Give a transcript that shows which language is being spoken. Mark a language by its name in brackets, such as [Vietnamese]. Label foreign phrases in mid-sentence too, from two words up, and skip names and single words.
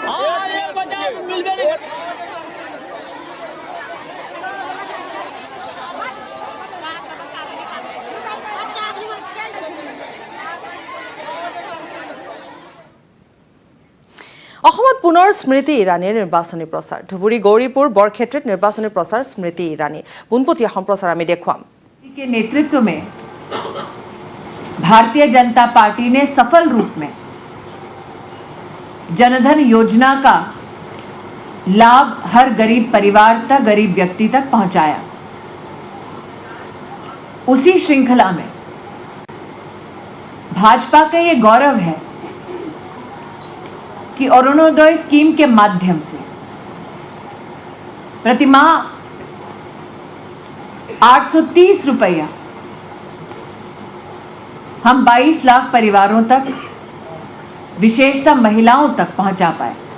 [Assamese] অসমত পুনৰ স্মৃতি ইৰাণীৰ নিৰ্বাচনী প্ৰচাৰ ধুবুৰী গৌৰীপুৰ বৰক্ষেত্ৰত নিৰ্বাচনী প্ৰচাৰ স্মৃতি ইৰাণীৰ পোনপটীয়া সম্প্ৰচাৰ আমি দেখুৱাম [Hindi] के नेतृत्व में भारतीय जनता पार्टी ने सफल रूप में जनधन योजना का लाभ हर गरीब परिवार तक, गरीब व्यक्ति तक पहुंचाया। उसी श्रृंखला में भाजपा का ये गौरव है कि अरुणोदय स्कीम के माध्यम से प्रतिमाह 830 रुपया हम 22 लाख परिवारों तक, विशेषतः महिलाओं तक पहुंचा पाए।